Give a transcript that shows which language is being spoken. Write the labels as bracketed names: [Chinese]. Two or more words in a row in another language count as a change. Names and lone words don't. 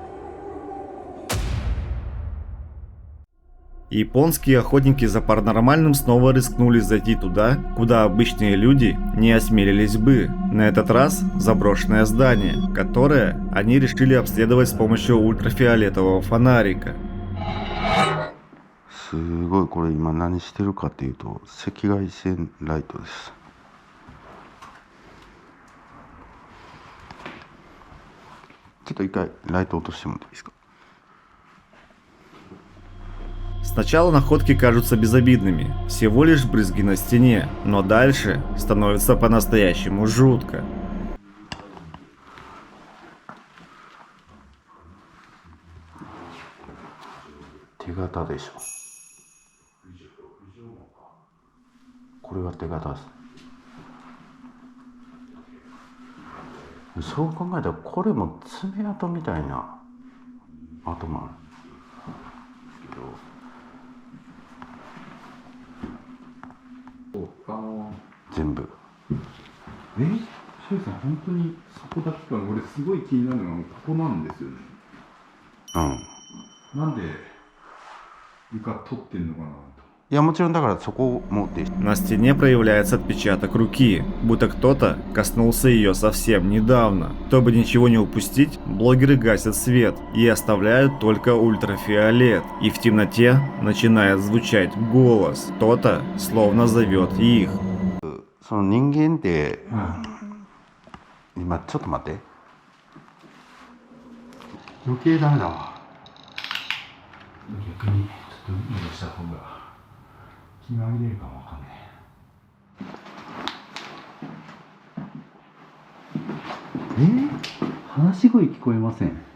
[Russian] Японские охотники за паранормальным снова рискнули зайти туда, куда обычные люди не осмелились бы. На этот раз заброшенное здание, которое они решили обследовать с помощью ультрафиолетового фонарика. [Japanese] すごいこれ今何してるかっていうと赤外線ライトです。ちょっと一回ライト落としてもらっていいですか。 [Russian] Сначала находки кажутся безобидными, всего лишь брызги на стене, но дальше становится по-настоящему жутко. [Japanese] Тегата でしょ。これが手形です。そう考えたらこれも爪痕みたいな跡もある。全部。先さん本当にそこだけかな。俺すごい気になるのがここなんですよね。うん。なんで床取ってんのかなと。いや、もちろんだからそこもで [Russian] На стене проявляется отпечаток руки, будто кто-то коснулся ее совсем недавно. Чтобы ничего не упустить, блогеры гасят свет и оставляют только ультрафиолет. И в темноте начинает звучать голос. Кто-то словно зовет их. [Japanese] その人間って今ちょっと待って、余計ダメだわ。逆にちょっと運動した方が気が紛れるかもわかんない。話し声聞こえません。